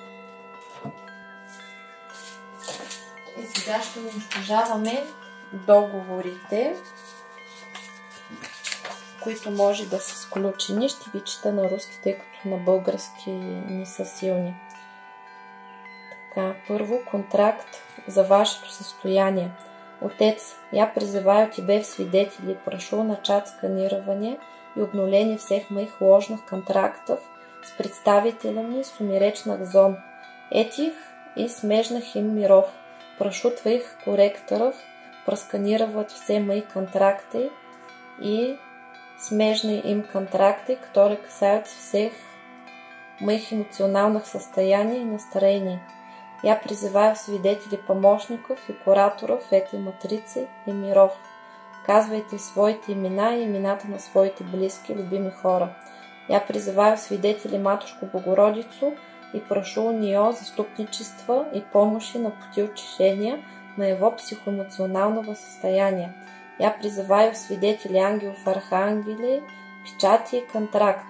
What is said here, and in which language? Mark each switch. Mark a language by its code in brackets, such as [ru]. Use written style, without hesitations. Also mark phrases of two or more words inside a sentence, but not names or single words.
[bg] И сега ще унищожаваме договорите, които може да са сключени. Ще ви чета на руски, тъй като на български не са силни. Така, първо, контракт за вашето състояние. [ru] Отец, я призываю тебе в свидетели, прошу начать сканирование и обнуление всех моих ложных контрактов с представителями сумеречных зон, этих и смежных им миров. Прошу твоих корректоров просканировать все мои контракты и смежные им контракты, которые касаются всех моих эмоциональных состояний и настроений. Я призываю свидетелей помощников и кураторов этой матрицы и миров. [bg] Казвайте своите имена и имената на своите близки, любими хора. [ru] Я призываю свидетелей Матушку Богородицу и прошу у нее заступничества и помощи на пути утешения моего психоэмоционального состояния. Я призываю свидетелей ангелов, архангелей, печати и контрактов.